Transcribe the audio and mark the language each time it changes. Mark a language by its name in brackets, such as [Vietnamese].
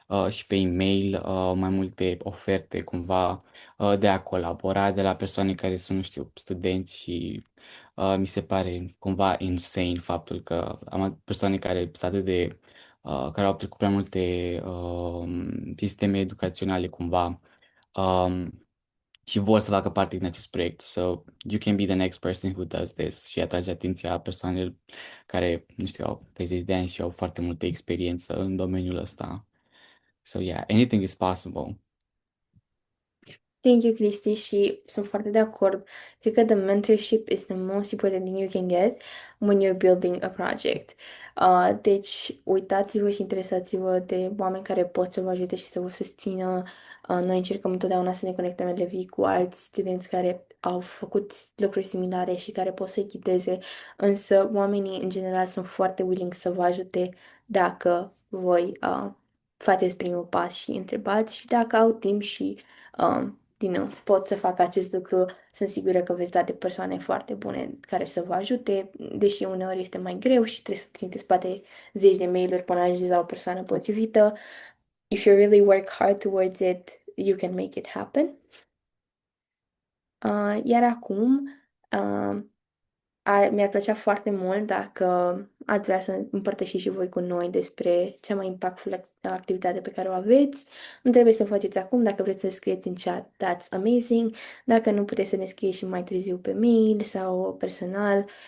[Romanian] și pe e-mail mai multe oferte cumva de a colabora de la persoane care sunt, nu știu, studenți și mi se pare cumva insane faptul că am persoane care sunt atât de care au trecut prea multe sisteme educaționale cumva um, și vor să facă parte din acest proiect. [English] So you can be the next person who does this [Romanian] și atrage atenția persoanelor care, nu știu, au 30 de ani și au foarte multă experiență în domeniul ăsta. [English] So yeah, anything is possible. Thank you, [Romanian] Cristi, și sunt foarte de acord. Cred că [English] the mentorship is the most important thing you can get when you're building a project. [Romanian] Deci, uitați-vă și interesați-vă de oameni care pot să vă ajute și să vă susțină. Noi încercăm întotdeauna să ne conectăm elevii cu alți studenți care au făcut lucruri similare și care pot să-i ghideze, însă oamenii, în general, sunt foarte willing să vă ajute dacă voi faceți primul pas și întrebați și dacă au timp și din nou, pot să fac acest lucru, sunt sigură că veți da de persoane foarte bune care să vă ajute, deși uneori este mai greu și trebuie să trimiteți poate zeci de mail-uri până ajungeți la o persoană potrivită. [English] If you really work hard towards it, you can make it happen. [Romanian] Iar acum, [English] uh, [Romanian] Mi-ar plăcea foarte mult dacă ați vrea să împărtășiți și voi cu noi despre cea mai impactful activitate pe care o aveți. Nu trebuie să o faceți acum, dacă vreți să scrieți în chat, [English] that's amazing. [Romanian] Dacă nu, puteți să ne scrieți și mai târziu pe mail sau personal.